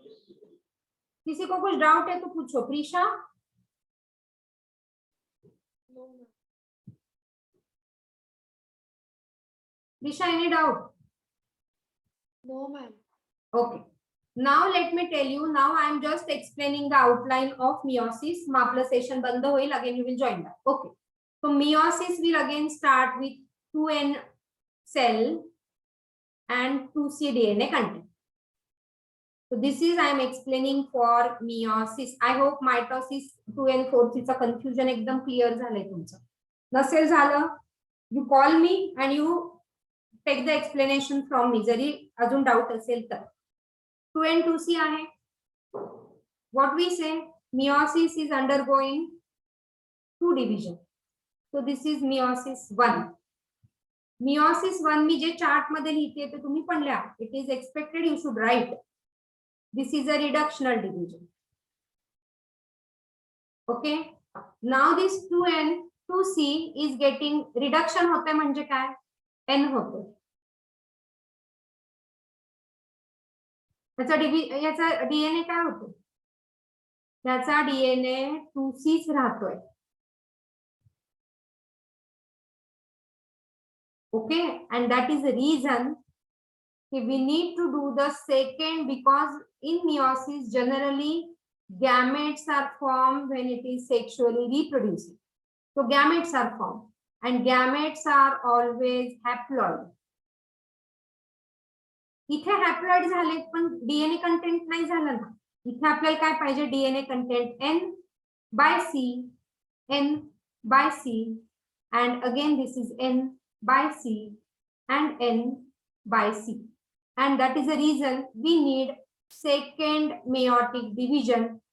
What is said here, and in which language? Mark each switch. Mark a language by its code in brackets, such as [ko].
[hi] किसी को कुछ डाउट है तो पूछो Prisha Prisha [en] Any doubt No, ma'am. okay now let me tell you now I am just explaining the outline of meiosis [mr] मग आपलं सेशन बंद होईल [en] again you will join that okay so meiosis will again start with 2n cell and 2c DNA content so this is I am explaining for meiosis I hope mitosis 2n 4c [mr] चा confusion एकदम clear झालंय तुमचं नसेल झालं [en] you call me and you take the explanation from me [mr] जरी अजून doubt असेल तर [en] 2 and 2c आहे what we say meiosis is undergoing two division so this is meiosis 1 meiosis 1 [mr] मी जे चार्ट मध्ये लिहिते ते तुम्ही पण लिहा [en] it is expected you should write this is a reductional division okay now this 2n 2c is getting reduction [mr] होते म्हणजे काय N होतो. याचा DNA काय होतो? याचा DNA 2C राहतोय. [en] Okay, and that is the reason we need to do the second, because in meiosis generally gametes are formed when it is sexually reproducing. So gametes are formed and gametes are always haploid. [mr] इथे haploid झाले पण DNA content नाही झालं ना. इथे आपल्याला काय पाहिजे? [en] DNA content N/C, N/C, and again this is N/C and N/C, and that is the reason we need second meiotic division.